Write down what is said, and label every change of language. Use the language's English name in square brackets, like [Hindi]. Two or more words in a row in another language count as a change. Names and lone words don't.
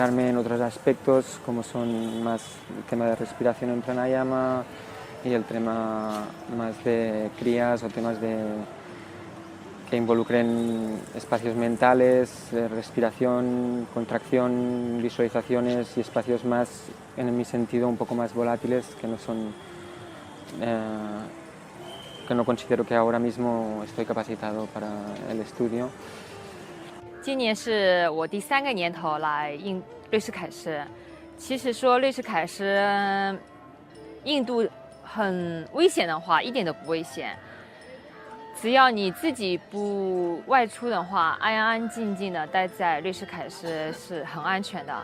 [Spanish] en otros aspectos como son más el tema de respiración en pranayama y el tema más de kriyas o temas que involucren espacios mentales, respiración, contracción, visualizaciones y espacios más, en mi sentido, un poco más volátiles que no considero que ahora mismo estoy capacitado para el estudio. [Chinese] 今年是我第3个年头来瑞士凯诗。其实说瑞士凯诗，印度很危险的话，一点都不危险。只要你自己不外出的话，安安静静的待在瑞士凯诗是很安全的。